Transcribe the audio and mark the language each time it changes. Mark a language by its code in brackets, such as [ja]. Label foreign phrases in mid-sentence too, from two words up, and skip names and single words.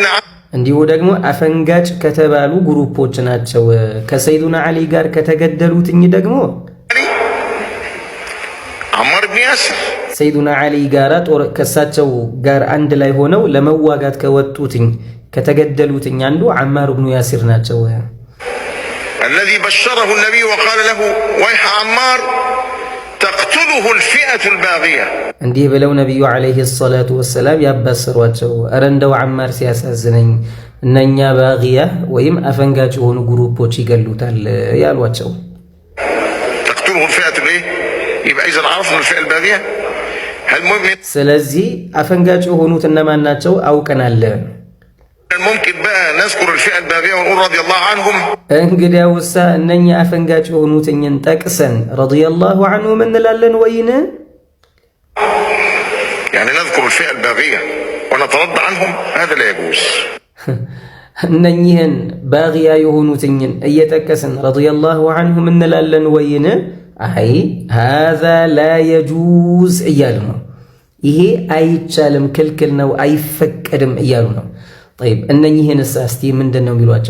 [am] እንዲሁ ደግሞ አፈንጋጭ ከተባሉ ግሩፖች ናቸው። ከሰይዱና ዓሊ ጋር ከተገደሉትኝ ደግሞ አማር ብን ያሲር ሰይዱና ዓሊ ጋር ከሳቸው ጋር አንድ ላይ ሆነው ለመዋጋት ከወጡትኝ ከተገደሉትኝ አንዱ አማር ብኑ ያሲር ናቸው። [ar] الذي بشره النبي وقال له ويح عمار تقتله الفئة الباغية [am] እንዲህ ብለው ነብዩ [ar] عليه الصلاة والسلام [am] ያባሰሯቸው፣ እረ እንደው አማር ሲያሳዝነኝ እነኛ ባጊያ ወይም አፈንጋጭ የሆኑ ግሩፖች ይገሉታል ያሏቸው። [ar] تقتله الفئة الايه يبقى اذا عرفنا الفئة الباغية المهم [am] ስለዚህ አፈንጋጭ የሆኑት እነማን ናቸው አውቀናል። [ar] ممكن بقى نذكر الفئة الباغية ونقول رضي الله عنهم [am] እንግዲያውሳ እነኛ አፈንጋጭ የሆኑትኝን ጠቅሰን [ar] رضي الله عنهم [am] እንላለን ወይን? [ar] يعني نذكر الفئة الباغية ونترضى عنهم هذا لا يجوز። [am] እነኚህን ባጊያ የሆኑትኝን እየጠቀስን [ar] رضي الله عنهم [am] እንላለን ወይን? አይ [ar] هذا لا يجوز [am] እያሉ ነው። ይሄ አይቻልም፣ ክልክል ነው፣ አይፈቀድም እያሉ ነው። ጠይብ እነኚህን እስቲ ምንድን ነው የሚሏቸው?